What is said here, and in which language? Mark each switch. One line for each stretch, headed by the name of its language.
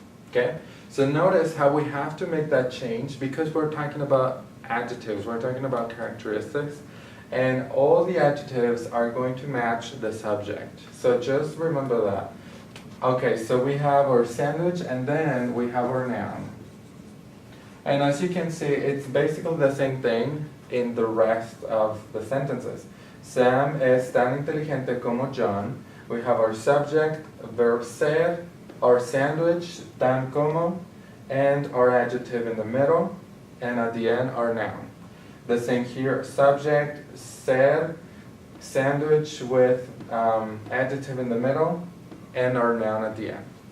English: Okay, so notice how we have to make that change because we're talking about adjectives, we're talking about characteristics, and all the adjectives are going to match the subject. So just remember that. Okay, so we have our sandwich and then we have our noun. And as you can see, it's basically the same thing in the rest of the sentences.
Spanish: Sam es tan inteligente como John.
English: We have our subject, verb ser, our sandwich, tan como, and our adjective in the middle, and at the end, our noun. The same here, subject, ser, sandwich with adjective in the middle, and our noun at the end.